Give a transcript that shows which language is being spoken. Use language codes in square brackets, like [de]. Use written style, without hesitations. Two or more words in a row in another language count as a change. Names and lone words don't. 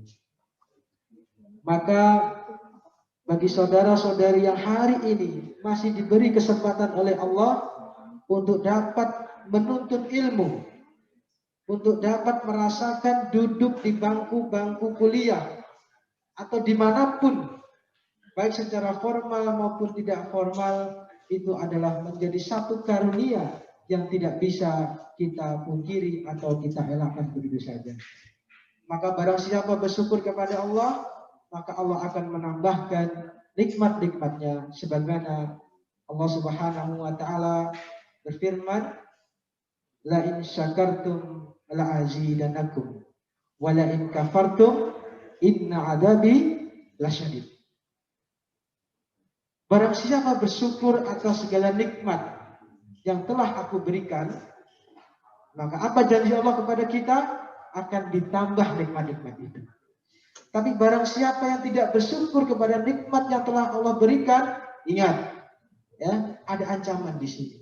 [id] Maka bagi saudara-saudari yang hari ini masih diberi kesempatan oleh Allah untuk dapat menuntut ilmu, untuk dapat merasakan duduk di bangku-bangku kuliah atau dimanapun, baik secara formal maupun tidak formal, itu adalah menjadi satu karunia yang tidak bisa kita pungkiri atau kita elakkan begitu saja. Maka barang siapa bersyukur kepada Allah, maka Allah akan menambahkan nikmat-nikmatnya sebagaimana [ar] الله سبحانه وتعالى [id] berfirman, [ar] لئن شكرتم لأزيدنكم ولئن كفرتم إن عذابي لشديد. [id] Barang siapa bersyukur atas segala nikmat yang telah aku berikan, maka apa janji Allah kepada kita? Akan ditambah nikmat-nikmat itu. Tapi barang siapa yang tidak bersyukur kepada nikmat yang telah Allah berikan, ingat, ya, ada ancaman di sini.